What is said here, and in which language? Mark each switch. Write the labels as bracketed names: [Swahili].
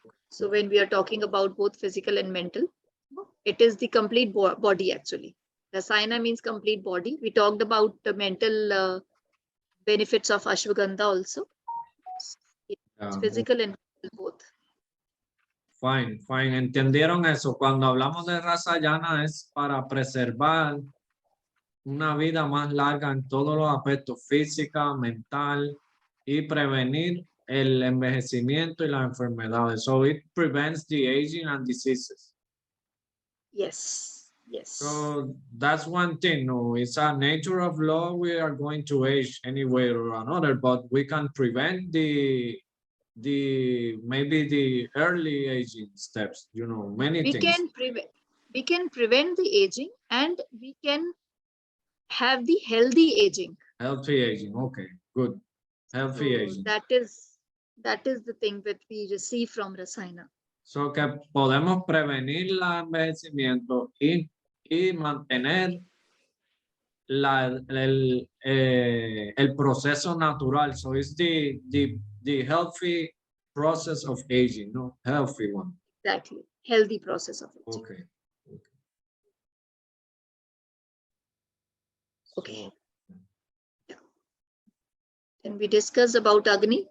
[English] So when we are talking about both physical and mental, it is the complete body actually. Rasayana means complete body. We talked about the mental benefits of ashwagandha also. It's physical and mental both. Fine. [Spanish] ¿Entendieron eso? Cuando hablamos de raza llana es para preservar una vida más larga en todos los aspectos, física, mental, y prevenir el envejecimiento y las enfermedades. [English] So it prevents the aging and diseases. Yes. So that's one thing. No, it's a nature of law. We are going to age any way or another, but we can prevent the maybe the early aging steps. Many things. We can prevent the aging and we can have the healthy aging. Healthy aging. Okay, good. Healthy aging. That is the thing that we receive from Rasayana. [Spanish] So que podemos prevenir el envejecimiento y mantener el proceso natural. [English] So it's the healthy process of aging, no? Healthy one. Exactly. Healthy process of aging. Okay. Yeah. And we discussed about Agni.